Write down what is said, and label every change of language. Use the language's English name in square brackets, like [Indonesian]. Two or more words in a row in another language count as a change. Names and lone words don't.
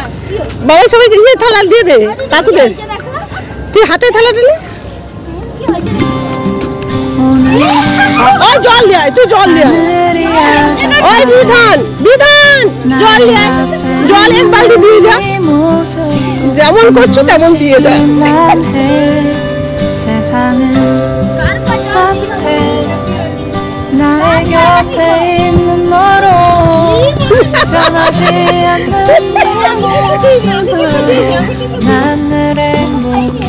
[Bangla] বাবা সবাইকে দিয়ে থালা দিয়ে দে, কাকুদের তুই হাতে থালা দিলি। ওই জল নিয়ে আয়, তুই জল নিয়ে আয়। ওই বিধান বিধান জল নিয়ে আয়, জল এক বালতি দিয়ে যা, যেমন করছো তেমন দিয়ে যা। [Korean] 나의 곁에 있는 너로 변하지 않는 네 모습은 난 늘 행복해.